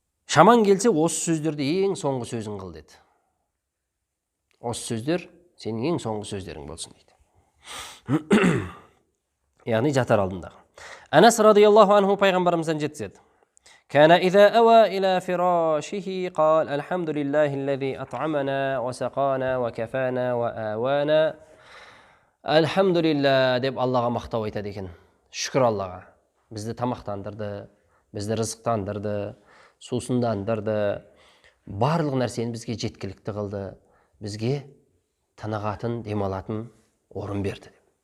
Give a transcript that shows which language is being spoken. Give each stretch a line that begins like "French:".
Kazakh: Шаман келсе, осы сөздерді ең соңғы сөзін қыл деді. Осы сөздер Сенің ең соңғы сөздерің болсын дейді. Яғни жатар алдындағы. Анас радиаллаху анху пайғамбарымыздан жеткізеді.
Arabic: كان إذا أوى إلى فراشه قال الحمد لله الذي أطعمنا وسقانا وكفانا وآوانا. الحمد لله
Kazakh: деп Аллаға мақтау айтады екен. Шүкір Аллаға. Бізді тамақтандырды, бізді рызықтандырды, сусындандырды, барлық нәрсені бізге жеткілікті қылды, бізге тынығатын, демалатын орын берді.